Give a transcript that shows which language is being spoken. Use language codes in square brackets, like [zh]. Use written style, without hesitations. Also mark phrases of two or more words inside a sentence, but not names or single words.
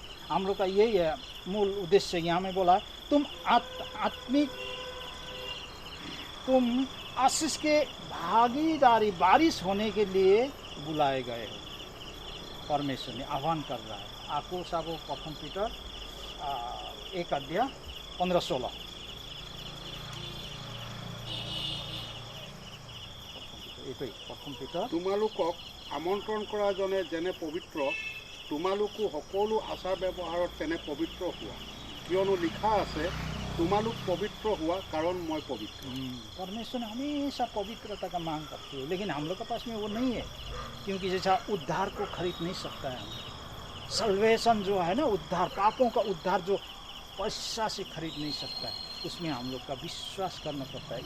[hi] हम लोग का यही है मूल उद्देश्य। यहाँ में बोला तुम तुम आशीष के भागीदारी, बारिश होने के लिए बुलाए गए हो। परमेश्वर ने आह्वान कर रहा है। आपको साबो प्रथम पीटर 1:15-16 प्रथम पीटर। [as] তোমালোকক আমন্ত্ৰণ কৰা জনে যেনে পবিত্ৰ, তোমালোকো সকলো আচাৰ ব্যৱহাৰত তেনে পবিত্ৰ হোৱা, কিয়নো লিখা আছে, তোমালোক পবিত্ৰ হোৱা কাৰণ মই পবিত্ৰ। [hi] परमेश्वर ने हमेशा पवित्रता का मांग करते हैं, लेकिन हम लोग के पास में वो नहीं है, क्योंकि जैसा उद्धार को खरीद नहीं सकता है। सल्वेशन जो है ना, उद्धार, पापों का उद्धार जो पैसा से खरीद नहीं सकता है, उसमें हम लोग का विश्वास करना पड़ता है।